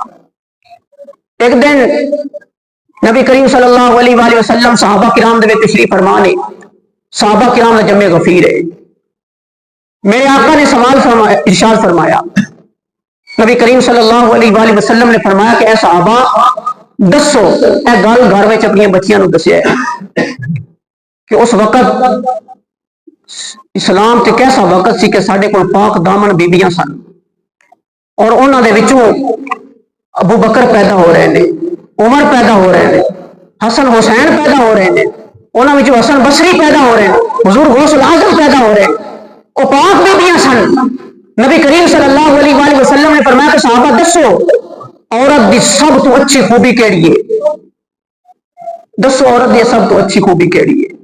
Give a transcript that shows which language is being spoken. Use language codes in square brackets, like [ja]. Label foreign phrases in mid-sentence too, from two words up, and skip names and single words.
[pa] ایک دن نبی کریم [ar] صلی اللہ علیہ وآلہ وسلم [pa] صحابہ کرام دے تشریف فرما نے، صحابہ کرام دا جمع غفیر ہے، میرے آقا نے سوال فرمایا، ارشاد فرمایا، نبی کریم [ar] صلی اللہ علیہ وآلہ وسلم [pa] نے فرمایا کہ اے صحابہ دسو، اے گل گھر میں اپنی بچیاں نو دسیا ہے کہ اس وقت اسلام تے کیسا وقت سی کہ ساڈے کول پاک دامن بیبیاں سن، اور انہاں دے وچوں ابو بکر پیدا ہو رہے ہیں، عمر پیدا ہو رہے ہیں، حسن حسین پیدا ہو رہے ہیں، انہاں وچوں حسن بصری پیدا ہو رہے ہیں، حضور غوث العظم پیدا ہو رہے ہیں، وہ پاک بیبیاں سن۔ نبی کریم [ar] صلی اللہ علیہ وآلہ وسلم [pa] نے فرمایا کہ صحابہ دسو عورت دی سب تو اچھی خوبی کیڑی ہے؟ دسو عورت دی سب تو اچھی خوبی کیڑی ہے؟